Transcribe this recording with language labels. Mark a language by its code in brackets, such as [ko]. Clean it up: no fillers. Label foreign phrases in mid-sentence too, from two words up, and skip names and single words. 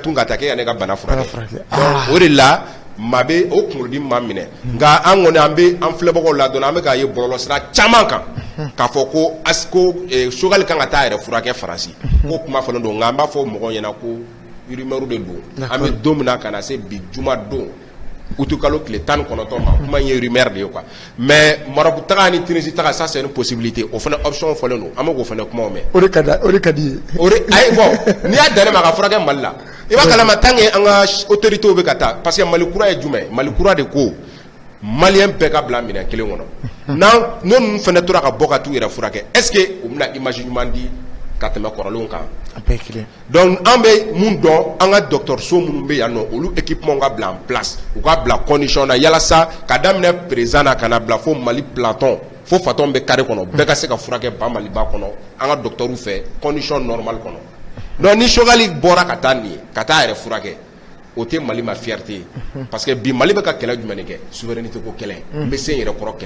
[bm] tun ka taa k'e ka ne ka bana furakɛ donc o de la maa bɛ o kunkolodi maa minɛ nka an kɔni an bɛ an filɛbagaw la dɔn an bɛ k'a ye bɔlɔlɔsira caman kan k'a fɔ ko Choguel kan ka taa a yɛrɛ furakɛ Faransi k'o kuma fɔlen don nka an b'a fɔ mɔgɔw ɲɛna ko rumeur de don an bɛ don min na ka na se bi juma don utu kalo tile 19 ma kuma in ye rumeur de ye quoi mais Maroc taga ni Tunisie taga [fr] ça c'est une possibilité [bm] o fana option fɔlen don an bɛ k'o fana kumaw mɛn o de ka di ye ayi bon n'i y'a dan ne ma ka furakɛ Mali la i b'a kalama [fr] tant que [bm] an ka autorités bɛ ka taa parce que Mali kura ye jumɛn Mali kura de ko Malien bɛɛ ka bila minɛn kelen kɔnɔ n'o fana tora ka bɔ ka t'u yɛrɛ furakɛ [fr] est-ce que [bm] u bɛna image ɲuman di ka tɛmɛ kɔrɔlenw kan a bɛɛ kelen donc an bɛ mun dɔn an ka dɔgɔtɔrɔso minnu bɛ yan nɔ olu équipement ka bila [fr] en place [bm] u ka bila condition na yalasa ka daminɛ président na ka na bila fo Mali planton fo fatɔn bɛ carré kɔnɔ bɛɛ ka se ka furakɛ ba Maliba kɔnɔ an ka docteurs fɛ [fr] condition normale [bm] kɔnɔ donc ni Choguel bɔra ka taa nin ye ka taa a yɛrɛ furakɛ o tɛ Mali ma fierté ye [fr] parce que [bm] bi Mali bɛ ka kɛlɛ jumɛn de kɛ souveraineté ko kɛlɛ n bɛ se n yɛrɛ kɔrɔ kɛlɛ